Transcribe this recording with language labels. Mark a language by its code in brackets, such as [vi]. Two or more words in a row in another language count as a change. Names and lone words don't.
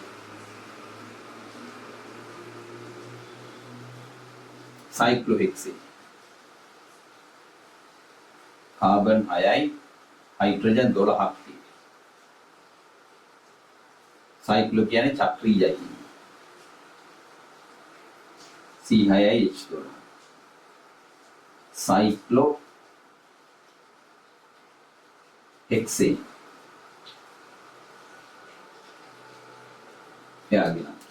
[en] cyclohexane carbon [si] 6යි हाइड्रोजन 12ක් साइक्लो කියන්නේ චක්‍රීයයි C6යි H12 [en] cyclo hexane [si] එයාගෙන